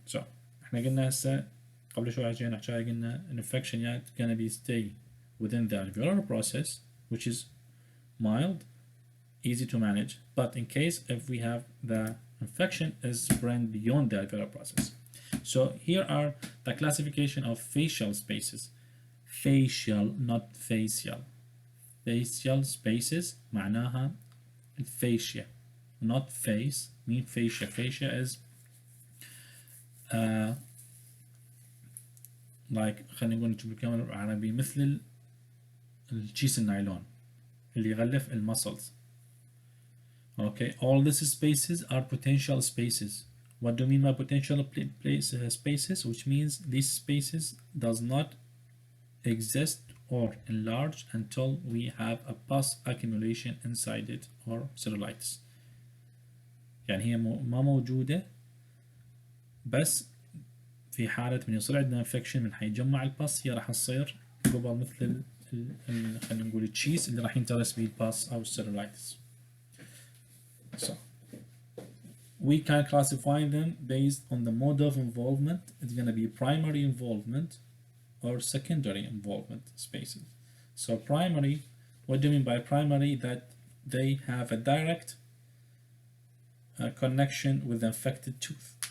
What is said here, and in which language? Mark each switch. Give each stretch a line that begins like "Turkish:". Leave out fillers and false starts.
English: So
Arabic: احنا قلنا هسه قبل شوي جينا نحكي قلنا
English: an infection gonna be stay within the alveolar process which is mild, easy to manage, but in case if we have the infection is spread beyond the alveolar process. So here are the classification of fascial spaces. Fascial, not facial. Fascial spaces
Arabic: معناها الفاشيا
English: not face mean fascia. Fascia is like
Arabic: خلينا نقول نجيب الكلمة بالعربي مثل الكيس النايلون اللي يغلف المسلز.
English: Okay, all these spaces are potential spaces. What do you mean by potential spaces? Which means these spaces does not exist or enlarge until we have a pus accumulation inside it or cellulitis.
Arabic: يعني هي ما موجودة بس في حالة من يصير عندنا انفكشن من حيجمع الباس، هي راح تصير قبل مثل خلينا نقول التشيز اللي راح ينترس به الباس أو السيلولايتس.
English: So we can classify them based on the mode of involvement. It's going to be primary involvement or secondary involvement spaces. So primary, what do you mean by primary? That they have a direct connection with the infected tooth.